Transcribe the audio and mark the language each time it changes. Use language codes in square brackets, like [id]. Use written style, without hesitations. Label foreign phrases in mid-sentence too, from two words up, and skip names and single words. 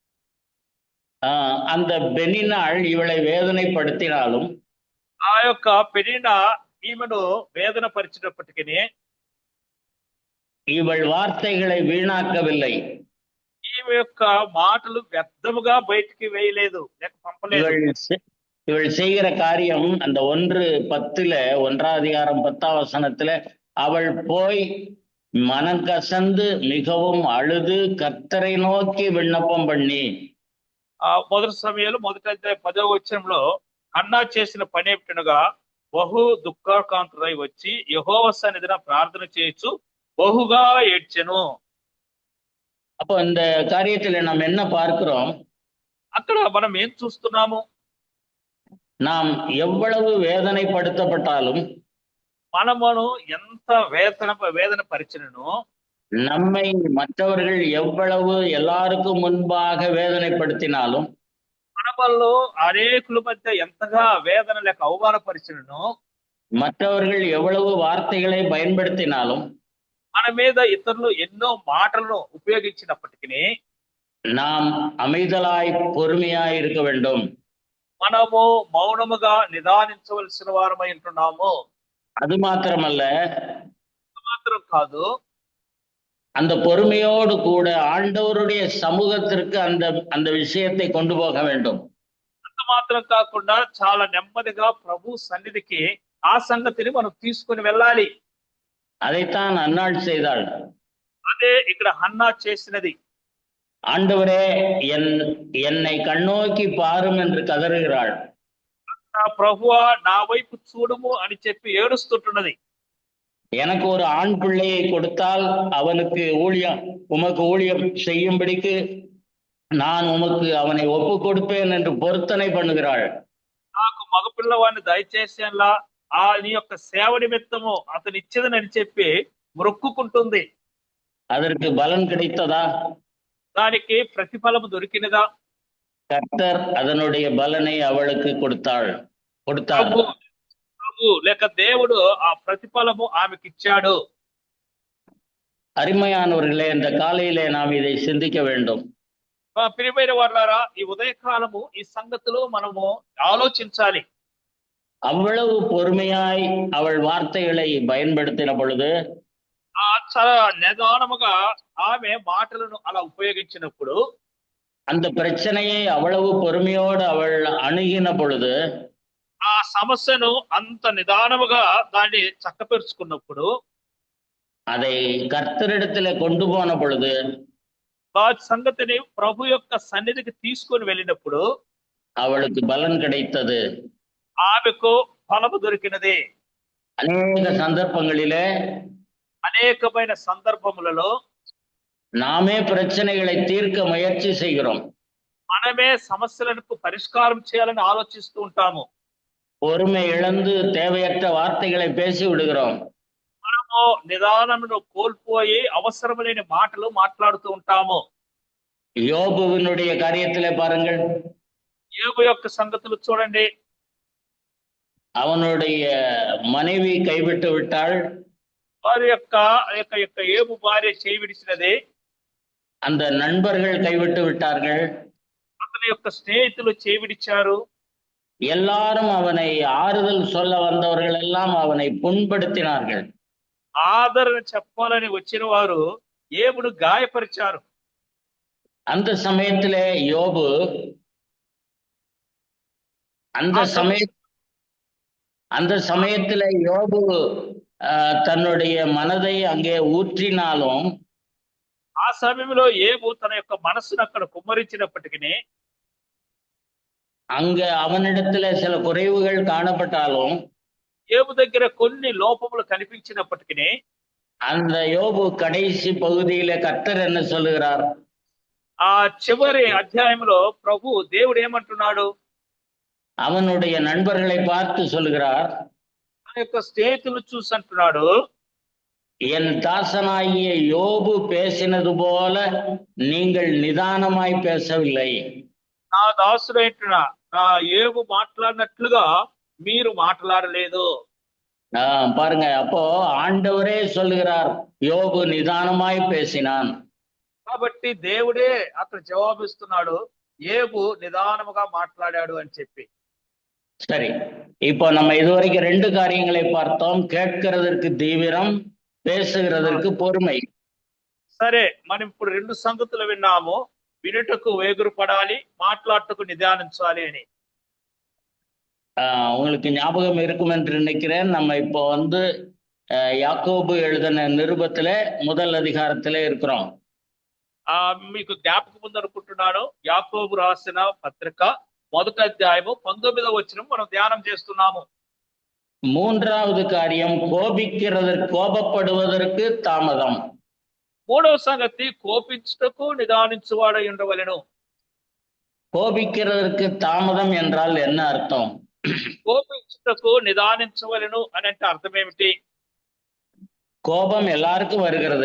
[ta] அந்த பெனின்னாள் இவளை வேதனைப்படுத்தினாலும், [te] ఆ యొక్క పెనిన్నా ఈమెను వేదన పరిచినప్పటికీ [ta] இவள் வார்த்தைகளை வீணாக்கவில்லை. [te] ఈమె యొక్క మాటలు వ్యర్థముగా బయటికి వేయలేదు లేక పంపలేదు. [ta] இவள் செய்கிற காரியம் அந்த 1:10 1ஆம் அதிகாரம் 10ஆம் வசனத்துல, அவள் போய் மனம் கசந்து மிகவும் அழுது கர்த்தரை நோக்கி విన్నపం பண்ணி. [te] మొదటి సమయంలో మొదటి 10వ వచనంలో హన్నా చేసిన పని ఏమిటనగా బహు దుఃఖాకాంతుడై వచ్చి యెహోవా సన్నిధిన ప్రార్థన చేయొచ్చు బహుగా ఏడ్చెను. [ta] அப்போ இந்த காரியத்துல நாம் என்ன பார்க்கிறோம்? [te] అక్కడ మనం ఏం చూస్తున్నాము? [ta] நாம் எவ்வளவு வேதனைப்படுத்தப்பட்டாலும் [te] మనమును ఎంత వేదన పరిచినను [ta] நம்மை மற்றவர்கள் எவ்வளவு எல்லாருக்கும் முன்பாக வேதனைப்படுத்தினாலும் [te] మనలో అనేకుల మధ్య ఎంతగా వేదన లేక అవమానపరిచినను [ta] மற்றவர்கள் எவ்வளவு வார்த்தைகளை பயன்படுத்தினாலும் [te] మన మీద ఇతరులు ఎన్నో మాటలను ఉపయోగించినప్పటికీ [ta] நாம் அமைதலாய் பொறுமையாய் இருக்க வேண்டும். [te] మనము మౌనముగా నిదానించవలసిన వారమై ఉంటున్నాము. [ta] அது மாத்திரமல்ல, [te] మాత్రం కాదు, [ta] அந்த பொறுமையோடு கூட ஆண்டவருடைய சமூகத்திற்கு அந்த விஷயத்தை கொண்டு போக வேண்டும். [te] అంత మాత్రం కాకుండా చాలా నెమ్మదిగా ప్రభు సన్నిధికి ఆ సంగతిని మనం తీసుకుని వెళ్ళాలి. [ta] அதைத்தான் அன்னாள் செய்தாள். [te] అదే ఇక్కడ హన్నా చేసినది. [ta] ஆண்டவரே என்னை கண்ணோக்கி பாரும் என்று கதறுகிறாள். [te] ప్రభువా నా వైపు చూడుము అని చెప్పి ఏడుస్తుంటున్నది. [ta] எனக்கு ஒரு ஆண் பிள்ளையை கொடுத்தால் அவனுக்கு உமக்கு ஊழியம் செய்யும்படிக்கு நான் உமக்கு அவனை ஒப்பு கொடுப்பேன் என்று பொருத்தனை பண்ணுகிறாள். [te] నాకు మగపిల్లవాడిని దయచేసేలా నీ యొక్క సేవ నిమిత్తము అతను ఇచ్చేదని చెప్పి మొక్కుకుంటుంది. [ta] அதற்கு பலன் கிடைத்ததா? [te] దానికి ప్రతిఫలము దొరికినదా? [ta] கர்த்தர் அதனுடைய பலனை அவளுக்கு கொடுத்தார். [te] లేక దేవుడు ఆ ప్రతిఫలము ఆమెకి ఇచ్చాడు. [ta] அருமையானவர்களே, இந்த காலையிலே நாம் இதை சிந்திக்க வேண்டும். [te] ప్రియమైన వారులారా, ఈ ఉదయకాలము ఈ సంగతిలో మనము ఆలోచించాలి. [ta] அவ்வளவு பொறுமையாய் அவள் வார்த்தைகளை பயன்படுத்தின பொழுது [te] చాలా నిదానముగా ఆమె మాటలను అలా ఉపయోగించినప్పుడు [ta] அந்த பிரச்சனையை அவ்வளவு பொறுமையோடு அவள் அணுகின பொழுது [te] ఆ సమస్యను అంత నిదానముగా దాన్ని చక్కపరుచుకున్నప్పుడు [ta] அதை கர்த்தரிடத்துல கொண்டு போன பொழுது [te] ఆ సంగతిని ప్రభు యొక్క సన్నిధికి తీసుకొని వెళ్ళినప్పుడు [ta] அவளுக்கு பலன் கிடைத்தது. [te] ఆమెకు ఫలము దొరికినది. [ta] அநேக சந்தர்ப்பங்களிலே [te] అనేకమైన సందర్భములలో [ta] நாமே பிரச்சனைகளை தீர்க்க முயற்சி செய்கிறோம். [te] మనమే సమస్యలకు పరిష్కారం చేయాలని ఆలోచిస్తూ ఉంటాము. [ta] பொறுமை இழந்து தேவையற்ற வார்த்தைகளை பேசி விடுகிறோம். [te] మనము నిదానమును కోల్పోయి అవసరమైన మాటలు మాట్లాడుతూ ఉంటాము. [ta] யோபுவினுடைய காரியத்திலே பாருங்கள். [te] యోబు యొక్క సంగతులు చూడండి. [ta] அவனுடைய மனைவி கைவிட்டு விட்டாள். [te] వారి యొక్క యోబు భార్య చేయి విడిచినది. [ta] அந்த நண்பர்கள் கைவிட்டு விட்டார்கள். [te] అతని యొక్క స్నేహితులు చేయి విడిచారు. [ta] எல்லாரும் அவனை ஆறுதல் சொல்ல வந்தவர்கள் எல்லாம் அவனை புண்படுத்தினார்கள். [te] ఆదరణ చెప్పాలని వచ్చిన వారు యోబును గాయపరిచారు. [ta] அந்த சமயத்திலே யோபு அந்த சமயத்திலே யோபு தன்னுடைய மனதை அங்கே ஊற்றினாலும் [te] ఆ సమయంలో యోబు తన యొక్క మనస్సును అక్కడ కుమ్మరించినప్పటికీ [ta] அங்க அவனிடத்துல சில குறைவுகள் காணப்பட்டாலும் [te] యోబు దగ్గర కొన్ని లోపములు కనిపించినప్పటికీ [ta] அந்த யோபு கடைசி பகுதியில கர்த்தர் என்ன சொல்லுகிறார்? [te] ఆ చివరి అధ్యాయంలో ప్రభు దేవుడు ఏమంటున్నాడు? [ta] அவனுடைய நண்பர்களை பார்த்து சொல்லுகிறார், [te] తన యొక్క స్నేహితులు చూసి అంటున్నాడు, [ta] என் தாசனாகிய யோபு பேசினது போல நீங்கள் நிதானமாய் பேசவில்லை. [te] నా దాసుడైన నా యోబు మాట్లాడినట్లుగా మీరు మాట్లాడలేదు. [ta] பாருங்க, அப்போ ஆண்டவரே சொல்லுகிறார், யோபு நிதானமாய் பேசினான். [te] కాబట్టి దేవుడే అక్కడ జవాబిస్తున్నాడు, యోబు నిదానముగా మాట్లాడాడు అని చెప్పి. [ta] சரி, இப்போ நம்ம இதுவரைக்கும் 2 காரியங்களை பார்த்தோம். கேட்கிறதற்கு தீவிரம், பேசுகிறதற்கு பொறுமை. [te] సరే, మనం ఇప్పుడు 2 సంగతులు విన్నాము. వినుటకు వేగురు పడాలి, మాట్లాడుటకు నిదానించాలి అని. [ta] உங்களுக்கு ஞாபகம் இருக்கும் என்று நினைக்கிறேன். நம்ம இப்போ யாக்கோபு எழுதின நிருபத்துல முதல் அதிகாரத்திலே இருக்கிறோம். [te] మీకు జ్ఞాపకం ఉందనుకుంటున్నాను. యాకోబు రాసిన పత్రిక 1వ అధ్యాయము 19వ వచనం మనం ధ్యానం చేస్తున్నాము. [ta] மூன்றாவது காரியம் கோபப்படுவதற்கு தாமதம். [te] మూడవ సంగతి కోపించుటకు నిదానించువాడై ఉండవలెను. [ta] கோபிக்கிறதற்கு தாமதம் என்றால் என்ன அர்த்தம்? [te] కోపించుటకు నిదానించవలెను అని అంటే అర్థం ఏమిటి? [ta] கோபம் எல்லாருக்கும் வருகிறது.